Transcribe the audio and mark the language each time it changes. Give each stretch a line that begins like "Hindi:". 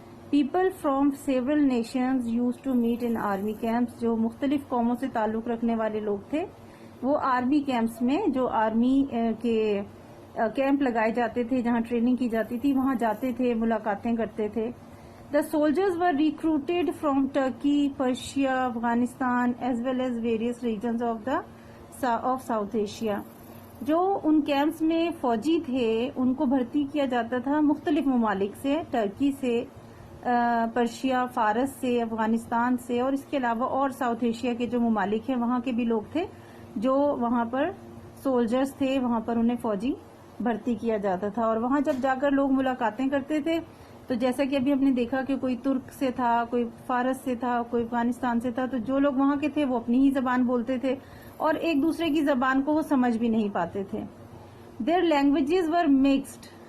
English: People from several nations use to meet in army camps.
Urdu: جو مختلف قوموں سے تعلق رکھنے والے لوگ تھے وہ آرمی کیمپس میں، جو آرمی کے کیمپ لگائے جاتے تھے جہاں ٹریننگ کی جاتی تھی، وہاں جاتے تھے، ملاقاتیں کرتے تھے.
English: The soldiers were recruited from Turkey, Persia, Afghanistan as well as various regions of South Asia.
Urdu: جو ان کیمپس میں فوجی تھے ان کو بھرتی کیا جاتا تھا مختلف ممالک سے، ٹرکی سے، پرشیا، فارس سے، افغانستان سے، اور اس کے علاوہ اور ساؤتھ ایشیا کے جو ممالک ہیں وہاں کے بھی لوگ تھے جو وہاں پر سولجرز تھے، وہاں پر انہیں فوجی بھرتی کیا جاتا تھا. اور وہاں جب جا کر لوگ ملاقاتیں کرتے تھے تو جیسا کہ ابھی ہم نے دیکھا کہ کوئی ترک سے تھا, کوئی فارس سے تھا, کوئی افغانستان سے تھا, تو جو لوگ وہاں کے تھے وہ اپنی ہی زبان بولتے تھے اور ایک دوسرے کی زبان کو وہ سمجھ بھی نہیں پاتے تھے.
English: Their languages were mixed.